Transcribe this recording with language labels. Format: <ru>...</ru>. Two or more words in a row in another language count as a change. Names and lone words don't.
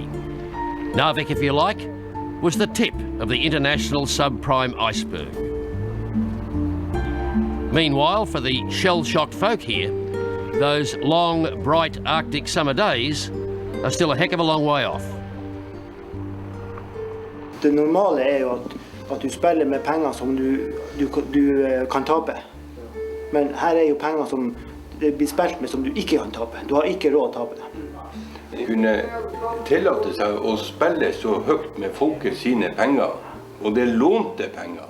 <en>Narvik, if you like, was the tip of the international subprime iceberg. Meanwhile, for the shell-shocked folk here, those long, bright Arctic summer days are still a heck of a long way off.</en> <no>Det normale jo at du spiller med penger som du kan tape. Men her jo penger som det blir spilt med som du ikke kan tape. Du har ikke råd å tape det. Kunne tillate seg å spille så høyt med folket sine penger, og det lånte penger.</no>